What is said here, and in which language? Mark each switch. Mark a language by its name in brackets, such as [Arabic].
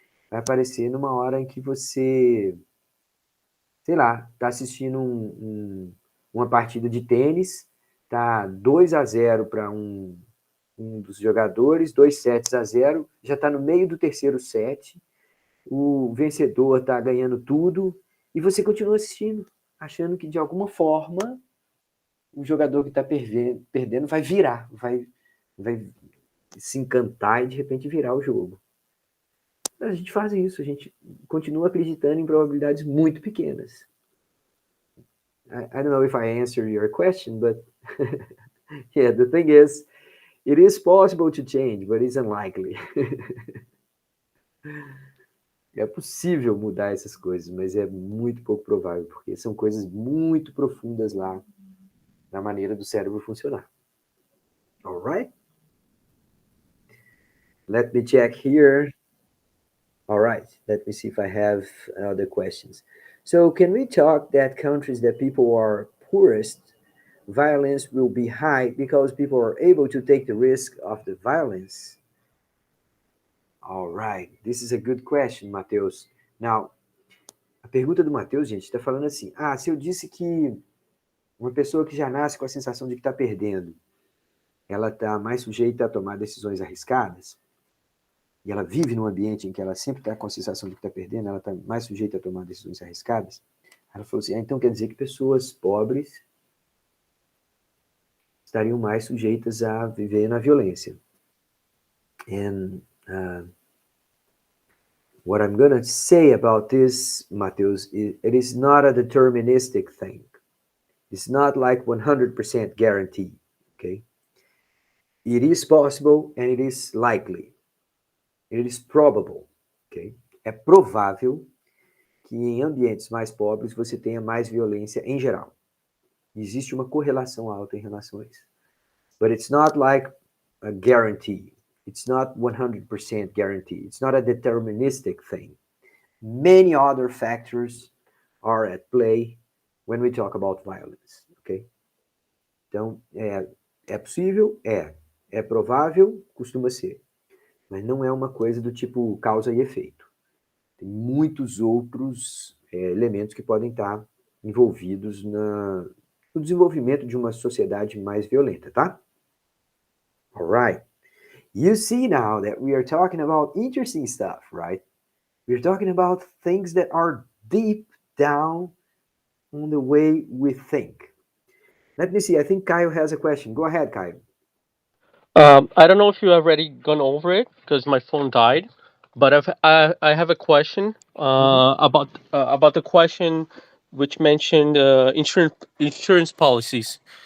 [Portuguese] Vai aparecer numa hora em que você, sei lá, está assistindo uma partida de tênis, tá 2-0 para um dos jogadores, 2 sets a 0, já está no meio do terceiro set, o vencedor está ganhando tudo, e você continua assistindo, achando que de alguma forma o jogador que está perdendo vai virar, vai se encantar e de repente virar o jogo. A gente faz isso, a gente continua acreditando em probabilidades muito pequenas. [English] I don't know if I answered your question, but yeah, the thing is, it is possible to change, but it's unlikely. [Portuguese] É possível mudar essas coisas, mas é muito pouco provável, porque são coisas muito profundas lá na maneira do cérebro funcionar. [English] All right? Let me check here. All right, let me see if I have other questions. So, can we talk that countries that people are poorest, violence will be high because people are able to take the risk of the violence? All right, this is a good question, Matheus. [Portuguese] Now, a pergunta do Matheus, gente, está falando assim: se eu disse que uma pessoa que já nasce com a sensação de que está perdendo, ela está mais sujeita a tomar decisões arriscadas, e ela vive num ambiente em que ela sempre está com a sensação de que está perdendo, ela está mais sujeita a tomar decisões arriscadas. Ela falou assim, então quer dizer que pessoas pobres estariam mais sujeitas a viver na violência. [English] And what I'm going to say about this, Matheus, it is not a deterministic thing. It's not like 100% guarantee, okay? It is possible and it is likely. It is probable, ok? [Portuguese] É provável que em ambientes mais pobres você tenha mais violência em geral. Existe uma correlação alta em relação a isso. [English] But it's not like a guarantee. It's not 100% guarantee. It's not a deterministic thing. Many other factors are at play when we talk about violence, ok? [Portuguese] Então, é possível? É provável? Costuma ser. Mas não é uma coisa do tipo causa e efeito. Tem muitos outros elementos que podem estar envolvidos no desenvolvimento de uma sociedade mais violenta, tá? [English] All right. You see now that we are talking about interesting stuff, right? We're talking about things that are deep down on the way we think. Let me see. I think Kyle has a question. Go ahead, Kyle. I don't know if you already gone over it because my phone died, but I have a question about the question which mentioned insurance policies.